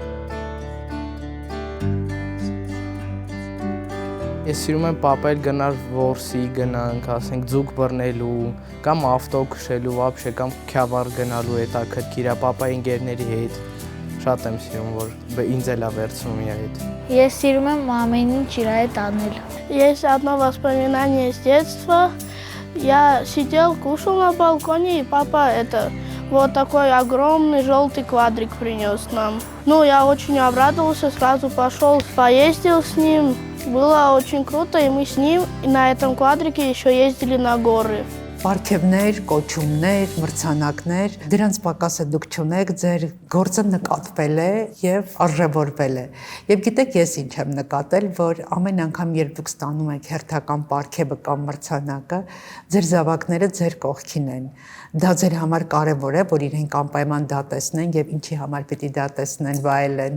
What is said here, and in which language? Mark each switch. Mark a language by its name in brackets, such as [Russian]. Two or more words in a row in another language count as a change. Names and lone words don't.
[Armenian] Ես սիրում եմ պապայել գնալ որսի գնանք, ասենք ձուկ բռնելու, կամ ավտո քշելու, вообще կամ քյավառ գնալու հետաքրքիր է պապայի ընկերների հետ։ Շատ եմ սիրում, որ ինձ էլ է վերցնում իր հետ։ Ես սիրում եմ ամեն ինչ իր հետ անել։ [Russian] Есть одно воспоминание с детства. Я сидел, кушал на балконе, и папа вот такой огромный желтый квадрик принес нам. Ну, я очень обрадовался, сразу пошел, поездил с ним. Было очень круто, и мы с ним на этом квадрике еще ездили на горы. [Armenian] Պարգևներ, կոչումներ, մրցանակներ, դրանց պակասը դուք չունեք, ձեր գործը նկատվել է եւ արժևորվել է։ Եվ գիտեք, ես ինչ եմ նկատել, որ ամեն անգամ, երբ դուք ստանում եք հերթական պարգևը կամ մրցանակը, ձեր զավակները ձեր կողքին են։ Դա ձեր համար կարևոր է, որ իրենք անպայման դա տեսնեն եւ ինչի համար պիտի դա տեսնեն, վայելեն։